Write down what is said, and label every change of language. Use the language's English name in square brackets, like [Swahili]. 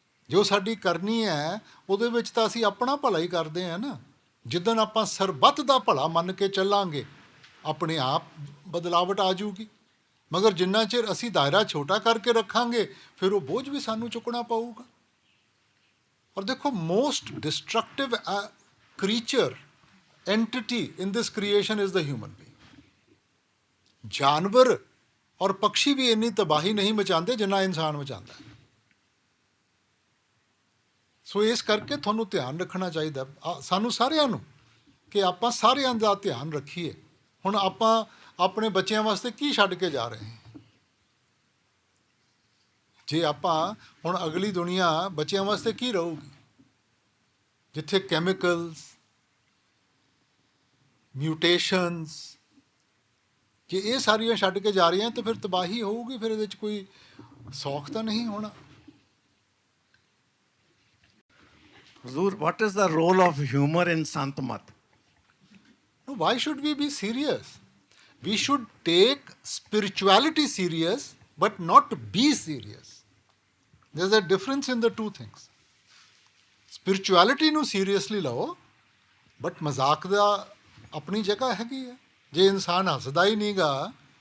[Punjabi] ਜੋ ਸਾਡੀ ਕਰਨੀ ਹੈ ਉਹਦੇ ਵਿੱਚ ਤਾਂ ਅਸੀਂ ਆਪਣਾ ਭਲਾ ਹੀ ਕਰਦੇ ਹਾਂ ਨਾ. ਜਿੱਦਣ ਆਪਾਂ ਸਰਬੱਤ ਦਾ ਭਲਾ ਮੰਨ ਕੇ ਚੱਲਾਂਗੇ, ਆਪਣੇ ਆਪ ਬਦਲਾਵਟ ਆ ਜਾਊਗੀ. ਮਗਰ ਜਿੰਨਾ ਚਿਰ ਅਸੀਂ ਦਾਇਰਾ ਛੋਟਾ ਕਰਕੇ ਰੱਖਾਂਗੇ, ਫਿਰ ਉਹ ਬੋਝ ਵੀ ਸਾਨੂੰ ਚੁੱਕਣਾ ਪਊਗਾ. ਔਰ ਦੇਖੋ, [English] Most destructive creature entity in this creation is the human being. [Punjabi] ਜਾਨਵਰ ਔਰ ਪੰਛੀ ਵੀ ਇੰਨੀ ਤਬਾਹੀ ਨਹੀਂ ਮਚਾਉਂਦੇ ਜਿੰਨਾ ਇਨਸਾਨ ਮਚਾਉਂਦਾ. ਸੋ ਇਸ ਕਰਕੇ ਤੁਹਾਨੂੰ ਧਿਆਨ ਰੱਖਣਾ ਚਾਹੀਦਾ ਸਾਨੂੰ ਸਾਰਿਆਂ ਨੂੰ, ਕਿ ਆਪਾਂ ਸਾਰਿਆਂ ਦਾ ਧਿਆਨ ਰੱਖੀਏ. ਹੁਣ ਆਪਾਂ ਆਪਣੇ ਬੱਚਿਆਂ ਵਾਸਤੇ ਕੀ ਛੱਡ ਕੇ ਜਾ ਰਹੇ ਹਾਂ? ਜੇ ਆਪਾਂ ਹੁਣ ਅਗਲੀ ਦੁਨੀਆ ਬੱਚਿਆਂ ਵਾਸਤੇ ਕੀ ਰਹੂਗੀ, ਜਿੱਥੇ ਕੈਮੀਕਲਸ, ਮਿਊਟੇਸ਼ਨਸ, ਜੇ ਇਹ ਸਾਰੀਆਂ ਛੱਡ ਕੇ ਜਾ ਰਹੀਆਂ ਤਾਂ ਫਿਰ ਤਬਾਹੀ ਹੋਊਗੀ. ਫਿਰ ਇਹਦੇ 'ਚ ਕੋਈ ਸੌਖ ਤਾਂ ਨਹੀਂ ਹੋਣਾ. [English] ਹਜ਼ੂਰ, what is the role of humor in Sant Mat? Why should we be serious? We should take spirituality serious but not be serious. There's a difference in the two things. [Punjabi] Spirituality ਨੂੰ seriously ਲਓ, but ਮਜ਼ਾਕ ਦਾ ਆਪਣੀ ਜਗ੍ਹਾ ਹੈਗੀ ਹੈ. ਜੇ ਇਨਸਾਨ ਹੱਸਦਾ ਹੀ ਨਹੀਂਗਾ